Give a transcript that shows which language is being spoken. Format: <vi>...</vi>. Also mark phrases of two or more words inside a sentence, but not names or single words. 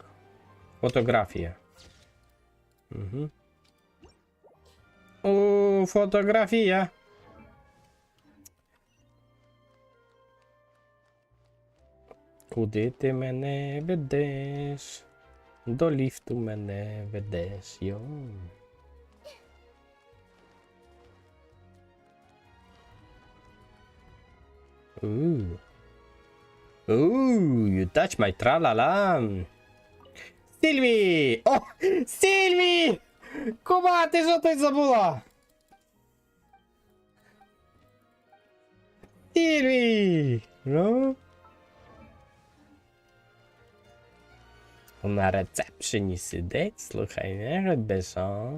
<uk>Фотографія. Угу. О, фотографія. Куди ти мене ведеш? До ліфту мене ведеш, йо.</uk> <en>You touch my tra-la-la.</en> <uk>Сільві! О! Сільві! Кума, ти що тут забула? Сільві! Ну? На рецепшені сидить, слухай, не робиш, а?</uk>